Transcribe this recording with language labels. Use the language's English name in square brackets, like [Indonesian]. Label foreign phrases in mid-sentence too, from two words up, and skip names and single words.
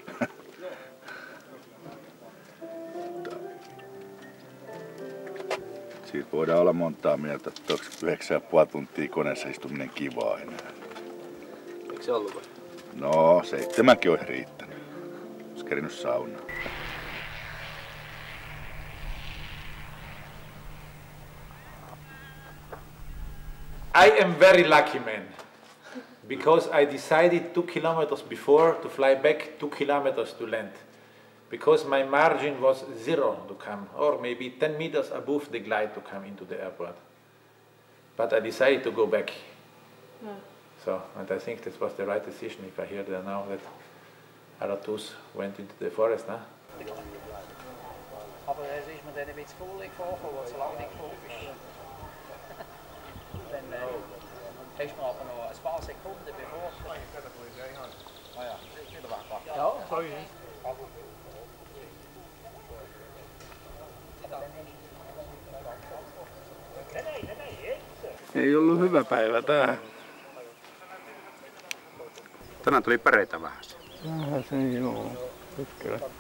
[Finnish] Siitä voidaan olla montaa mieltä, että onko 9,5 tuntia koneessa istuminen kivaa enää. Eikö se ollut? No, 7 olisi riittänyt. Olisi kerinyt saunaan. [English] I am very lucky man, because I decided 2 kilometers before to fly back 2 kilometers to land, because my margin was 0 to come, or maybe 10 meters above the glide to come into the airport. But I decided to go back. So, and I think this was the right decision if I hear there now that Aratus went into the forest. Huh? [German] Aber es ist mir dann ein bisschen voll vorgekommen, weil es so lange nicht geflogen ist. Dann hast du aber noch ein paar Sekunden bevor. Ah ja, wieder weggebracht. Ja, so ist es. [Finnish] Ei ollut hyvä päivä tää. Tänään tuli päreitä vähän. Vähän se joo. Kyllä.